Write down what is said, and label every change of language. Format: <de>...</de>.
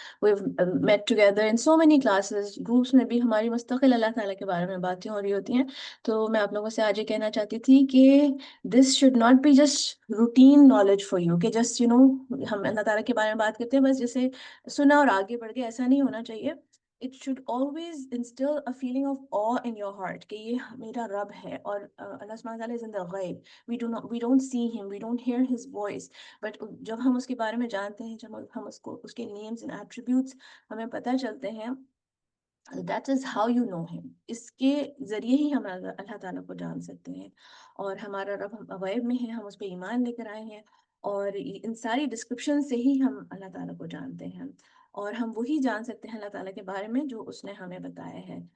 <en>We've met together in so many classes, groups</en> <ur>میں بھی ہماری مستقل اللہ تعالیٰ کے بارے میں باتیں ہو رہی ہوتی ہیں. تو میں آپ لوگوں سے آج یہ کہنا چاہتی تھی کہ</ur> <en>this should not be just routine knowledge for you</en> <ur>کہ just ہم اللہ تعالیٰ کے بارے میں بات کرتے ہیں بس جیسے سنا اور آگے بڑھ گئے، ایسا نہیں ہونا چاہیے.</ur> <en>It should always instill a feeling of awe in your heart</en> <ur>کہ یہ میرا رب ہے اور اللہ سبحانہ تعالیٰ</ur> <en>is in the غیب. We don't see him, we don't hear his voice, but</en> <ur>جب ہم اس کے بارے میں جانتے ہیں، جب ہم اس کے نیمز اینڈ ایٹریبیوٹس ہمیں پتہ چلتے ہیں،</ur> <en>that is how you know him.</en> <ur>اس کے ذریعے ہی ہم اللہ تعالیٰ کو جان سکتے ہیں. اور ہمارا رب غیب میں ہے، ہم اس پہ ایمان لے کر آئے ہیں، اور ان ساری ڈسکرپشن سے ہی ہم اللہ تعالیٰ کو جانتے ہیں، اور ہم وہی جان سکتے ہیں اللہ تعالیٰ کے بارے میں جو اس نے ہمیں بتایا ہے.</ur>